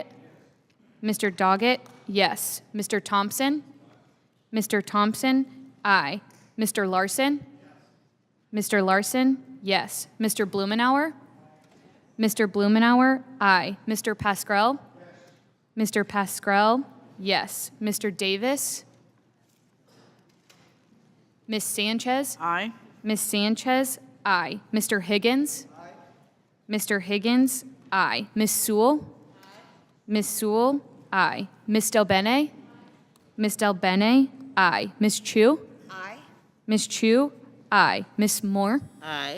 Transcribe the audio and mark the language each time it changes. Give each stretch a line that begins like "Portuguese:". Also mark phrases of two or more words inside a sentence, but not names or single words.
English: Mr. Doggett? Yes. Mr. Thompson? Mr. Thompson? Aye. Mr. Larson? Mr. Larson? Yes. Mr. Blumenauer? Mr. Blumenauer? Aye. Mr. Pascrell? Mr. Pascrell? Yes. Mr. Davis? Miss Sanchez? Aye. Miss Sanchez? Aye. Mr. Higgins? Aye. Mr. Higgins? Aye. Miss Sewell? Aye. Miss Sewell? Aye. Miss Del Bene? Miss Del Bene? Aye. Miss Chu? Aye. Miss Chu? Aye. Miss Moore? Aye.